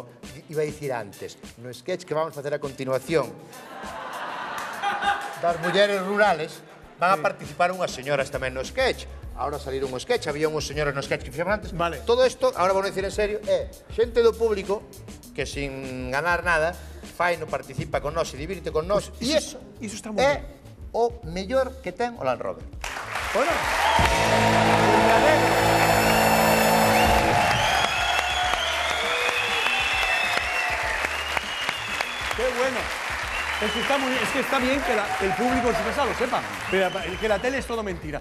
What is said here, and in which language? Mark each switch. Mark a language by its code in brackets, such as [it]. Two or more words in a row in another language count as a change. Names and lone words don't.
[gl] Iba a dicir antes, no sketch que vamos a facer a continuación das mulleres rurales van a participar unhas señoras tamén no sketch. Ahora salir un sketch, había unhos señores no sketch que fixeron antes. Vale. Todo isto, ahora vou dicir en serio, é xente do público que sin ganar nada fai no participa con nós e divirte con nós. Pues E eso está moi é bien. o mellor que ten o Land Rover. [es] Bueno. Qué bueno. Es que está bien que el público en su casa lo sepa. Pero que la tele es todo mentira.